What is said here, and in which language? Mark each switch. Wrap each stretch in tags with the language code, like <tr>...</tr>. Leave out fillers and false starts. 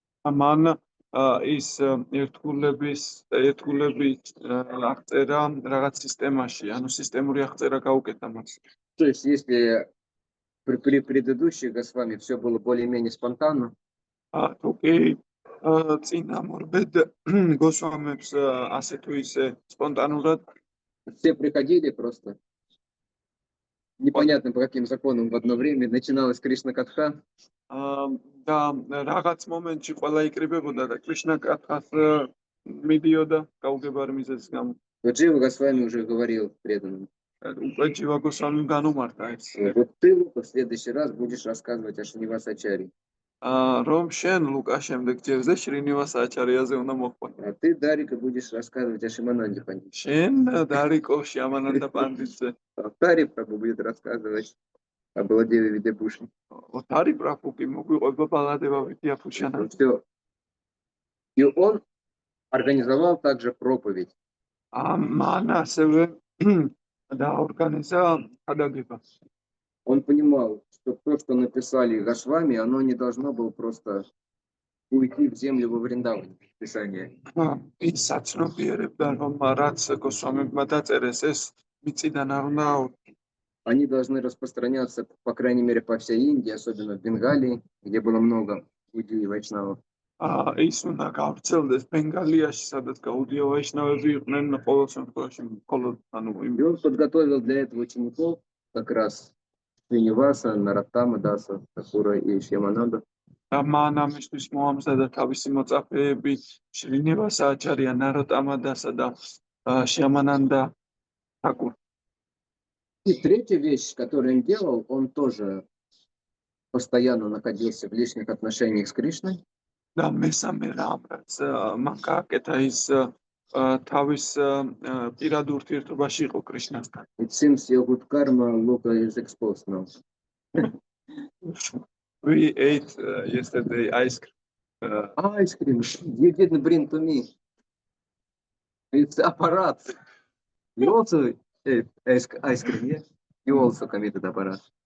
<ka>მან ის ერთგულების აღწერა რაღაც სისტემაში, ანუ სისტემური აღწერა გაუკეთა მას.</ka> <ru>То есть если при предыдущих Госвами все было более-менее спонтанно,</ru> <ka>თუკი წინა მორბედ გოსვამებს ასე თუ ისე სპონტანურად</ka> <ru>все приходили просто непонятно по каким законам в одно время, начиналась Кришна Катха.</ru> <ka>და რაღაც მომენტში ყველა იკრიბებოდა და კრიშნა კათას მიდიოდა გაუგებარი მიზეზის გამო.</ka> <ru>Джива Госвами уже говорил преданным.</ru> <ka>უკვე ჯივა გოსვამიმ განუმართა ეს.</ka> <ru>Вот ты, Лука, в следующий раз будешь рассказывать о Шринивасачаре.</ru> <ka>რომ შენ ლუკა შემდეგ ჯერზე შრინივას აჩარიაზე უნდა მოხვე.</ka> <ru>А ты, Дарика, будешь рассказывать о Шимананде Пандите.</ru> <ka>შენ დარიკო შიამანანდა პანდიტზე.</ka> <ru>А Тари Прабху будет рассказывать о Баладеве Видябуши.</ru> <ka>ოტარი პრაფუკი მოგვიყვება ბალადევა ვიდიაფუშანა.</ka> <ru>Все. И он организовал также проповедь.</ru> <ka>მან ასევე დაორგანიზა გადაგება.</ka> <ru>Он понимал, что то, что написали Госвами, оно не должно было просто уйти в землю во Вриндаване, Писание.</ru> <ka>ის საცნობიერებდა, რომ რაც გოსვამებმა დაწერეს, ეს მიწიდან არ უნდა.</ka> <ru>Они должны распространяться, по крайней мере, по всей Индии, особенно в Бенгалии, где было много буддий и вайшнавов.</ru> <ka>ის უნდა გავრცელდეს ბენგალიაში, სადაც გაუდია ვაიშნავები იყვნენ ყოველ შემთხვევაში, მხოლოდ ანუ</ka> <ru>И он подготовил для этого учеников как раз, Srinivasa, Narottama Dasa, Thakura и Shyamananda.</ru> <ka>და მან ამისთვის მოამზადა თავისი მოწაფეები შრინივასა აჩარია, ნაროტამა დასა და შიამანანდა თაკურ.</ka> <ru>И третья вещь, которую он делал, он тоже постоянно находился в личных отношениях с Кришной.</ru> <ka>და მესამე რამ, რაც მან გააკეთა, ის თავის პირად ურთიერთობაში იყო კრიშნასთან.</ka> <en>It seems your good karma, Luka, is exposed now. We ate yesterday ice cream. Ice cream. You didn't bring to me. It's apparat. You also ate ice cream, yeah? You also committed apparat.</en>